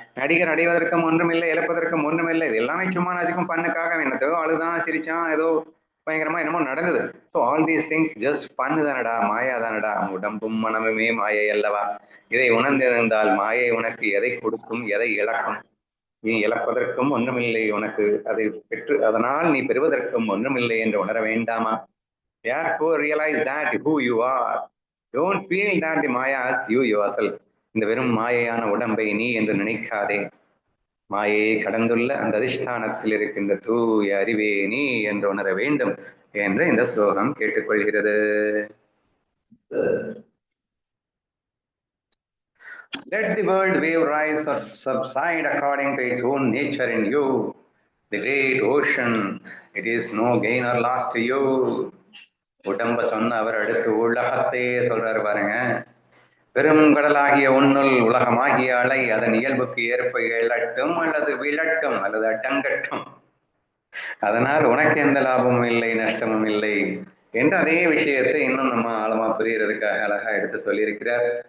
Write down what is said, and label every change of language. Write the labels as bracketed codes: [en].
[ta] நடிகர் அடைவதற்கும் ஒன்றுமில்லை, இழப்பதற்கும் ஒன்றுமில்லை. இது எல்லாமே சும்மா நாச்சுக்கும் பண்ணுக்காக என்னதோ அழுதான், சிரிச்சான், ஏதோ பயங்கரமா என்னமோ நடந்தது. [en] so all these things just fun [ta] தானடா, மாயா தானடா, உடம்பும் மனமுமே மாயை அல்லவா. இதை உணர்ந்திருந்தால் மாயை உனக்கு எதை கொடுக்கும், எதை இழக்கும்? நீ இழப்பதற்கும் ஒன்றுமில்லை உனக்கு, அதை பெற்று அதனால் நீ பெறுவதற்கும் ஒன்றுமில்லை என்று உணர வேண்டாமா? [en] Therefore realize that who you are. Don't feel that the Maya is you yourself. [ta] இந்த வெறும் மாயையான உடம்பை நீ என்று நினைக்காதே. மாயையை கடந்துள்ள அந்த அதிஷ்டானத்தில் இருக்கின்ற தூய அறிவே நீ என்று உணர வேண்டும் என்று இந்த ஸ்லோகம் கேட்டுக்கொள்கிறது. [en] Let the world wave rise or subside according to its own nature in you. The great ocean, it is no gain or loss to you. [ta] உடம்ப சொன்ன அவர் அடுத்து உலகத்தையே சொல்றாரு பாருங்க. பெரும் கடலாகிய உன்னுள் உலகமாகிய அலை அதன் இயல்புக்கு ஏற்ப எழட்டும் அல்லது விழட்டும் அல்லது அடங்கட்டும், அதனால் உனக்கு எந்த லாபமும் இல்லை, நஷ்டமும் இல்லை என்று அதே விஷயத்தை இன்னும் நம்ம ஆழமா புரியறதுக்காக அழகா எடுத்து சொல்லியிருக்கிறார்.